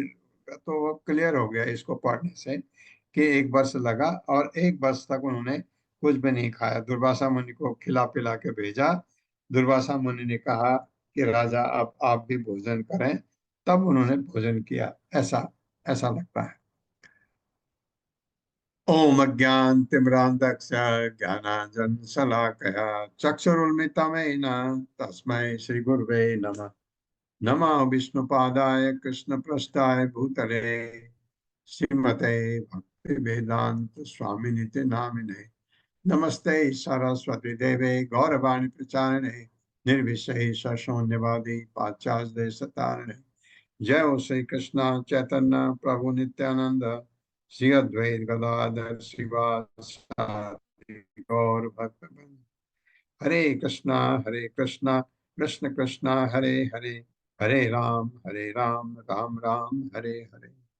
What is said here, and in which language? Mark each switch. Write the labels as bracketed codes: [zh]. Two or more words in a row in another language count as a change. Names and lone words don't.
[hi] तो वो क्लियर हो गया इसको पढ़ने से कि 1 वर्ष लगा और 1 वर्ष तक उन्होंने कुछ भी नहीं खाया। दुर्वासा मुनि को खिला पिला के भेजा। दुर्वासा मुनि ने कहा कि राजा आप भी भोजन करें, तब उन्होंने भोजन किया। ऐसा ऐसा लगता है। [sa] ओम अज्ञानतिमिरान्धस्य ज्ञानाञ्जनशलाकया चक्षुरुन्मिलितमेन तस्मै श्रीगुरवे नमः। नमः विष्णुपादाय कृष्णप्रेष्ठाय भूतले श्रीमते भक्ति भक्ति वेदांत स्वामिनिते नामिने नमस्ते सरस्वती देवे गौरवाणी प्रचारिणे निर्विशेष शून्यवादी पाश्चात्य देशतारिणे जय हो श्री कृष्ण चैतन्य प्रभु नित्यानंद श्री अद्वैत गदाधर श्रीवासादि गौर भक्तवृंद। हरे कृष्णा कृष्ण कृष्ण हरे हरे, हरे राम राम राम हरे हरे।